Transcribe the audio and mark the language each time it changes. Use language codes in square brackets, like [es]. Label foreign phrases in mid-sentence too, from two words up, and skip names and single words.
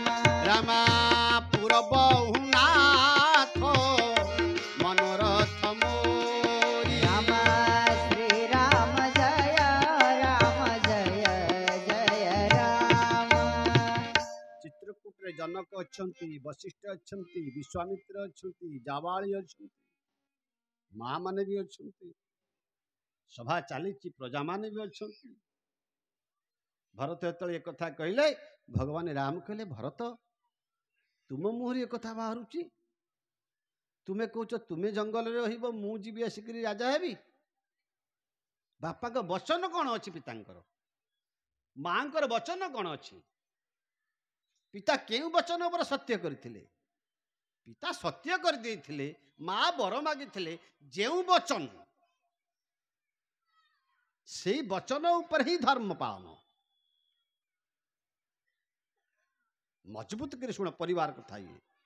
[awa] रामा पूर्वहु नाथ मनोरथ मोरी राम श्री राम जय जय राम। [or] ଚିତ୍ରକୂଟ ରେ ଜନକ ଅଛନ୍ତି ବଶିଷ୍ଠ ଅଛନ୍ତି ବିଶ୍ୱାମିତ୍ର ଅଛନ୍ତି ଜାବାଳି ଅଛନ୍ତି ମାଁ ମାନେ ଭି ଅଛନ୍ତି ସଭା ଚଲି ପ୍ରଜା ମାନେ ଭି ଅଛନ୍ତି ଭରତ ଜେତେଲେ ଏକ କଥା କହିଲେ ଭଗବାନ ରାମ କହିଲେ ଭରତ ତୁମ ମୁହର ଏକ କଥା ବାହାରୁଚି ତୁମେ କହୁଛ ତୁମେ ଜଙ୍ଗଲ ରେ ରହିବ ମୁ ଜୀବି ଆସିକରି ରାଜା ହେବି ବାପା କୁ ବଚନ କଉଣ ଅଛି ପିତାଙ୍କର ମାଙ୍କର ବଚନ କଉଣ ଅଛି ପିତା କେଉଁ ବଚନ ପର ସତ୍ୟ କରିଥିଲେ ପିତା ସତ୍ୟ କରି ଦେଇଥିଲେ ମାଁ ବର ମାଗିଥିଲେ ଯେଉଁ ବଚନ ସେ ବଚନ ଉପର ହିଁ ଧର୍ମ ପାଳନ ମଜବୁତ କର ଶୁଣ ପରିବାର କଥା ଏ